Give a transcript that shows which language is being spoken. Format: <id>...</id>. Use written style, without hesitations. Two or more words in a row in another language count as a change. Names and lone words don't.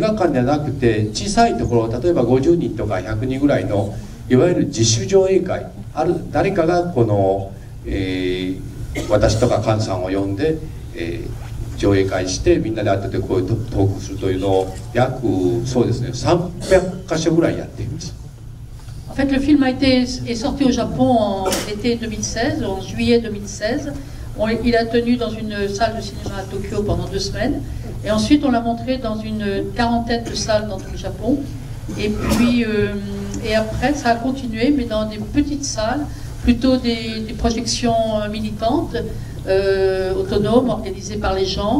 <ja>画館ではなくて小さいところ、例えば50人とか100人ぐらいのいわゆる自主上映会、誰かがこの、私とか菅さんを呼んで、上映会してみんなで会っててこういうトークするというのを約そうですね300箇所ぐらいやっています。</ja> <fr>En fait, le film est sorti au Japon en été 2016, en juillet 2016. Il a tenu dans une salle de cinéma à Tokyo pendant 2 semaines. Et ensuite, on l'a montré dans une quarantaine de salles dans tout le Japon. Et puis, et après, ça a continué, mais dans des petites salles, plutôt des projections militantes, autonomes, organisées par les gens.</fr>